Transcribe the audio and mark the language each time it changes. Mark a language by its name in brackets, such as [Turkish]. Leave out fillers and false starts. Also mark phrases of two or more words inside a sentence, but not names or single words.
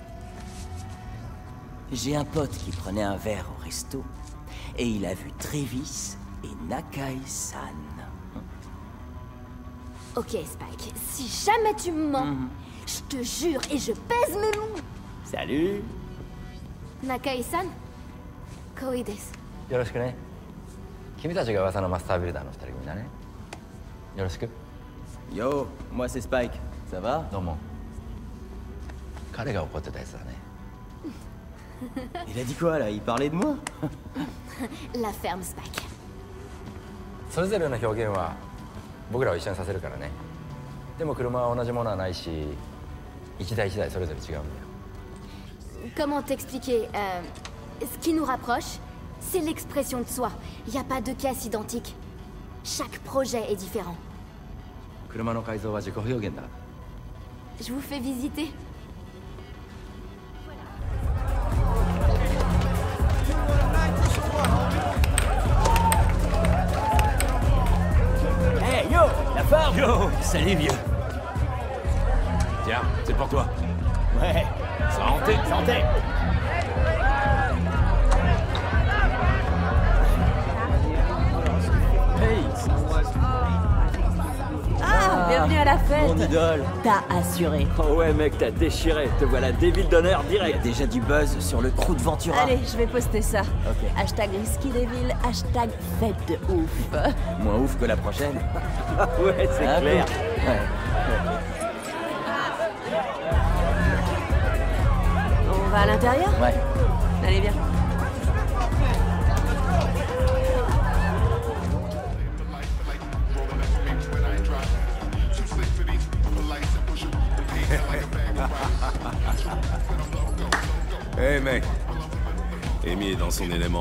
[French] J'ai un pote qui prenait un verre au resto et il a vu Travis et Nakai-san. Ok, Spike, si jamais tu me mens, je te jure et je pèse mes mots. Salut. [Japanese] Nakai-san, コイです. よろしくね君たちが噂のマスタービルダーの2人組だねよろしく [French] Yo, moi c'est Spike. Ça va? [Japanese] どうも彼が怒ってたやつだね [French] Il a dit quoi là? Il parlait de moi? La ferme, Spike. [Japanese] それぞれの表現は僕らを一緒にさせるからねでも車は同じものはないし一台一台それぞれ違うんだよ [French] Comment t'expliquer ce qui nous rapproche, c'est l'expression de soi. Il n'y a pas de caisse identique. Chaque projet est différent. [Japanese] 車の改造は自己表現だ [French] Je vous fais visiter. Hey, yo, la forme. Yo, salut vieux. Tiens, c'est pour toi. Ouais. Santé. Santé. Ah, bienvenue à la la fête. Mon idole. T'as assuré. Oh ouais, mec, t'as déchiré. Te voilà Devil d'honneur Il y a direct. déjà du buzz sur le crew de Ventura. Allez, je vais poster ça. Ok. Hashtag Risky Devil, hashtag fête de ouf. Moins ouf que la prochaine. Ouais, c'est Un clair. peu. Ouais. On va à l'intérieur? Ouais. Allez, viens. Hey mec, Amy est dans son élément.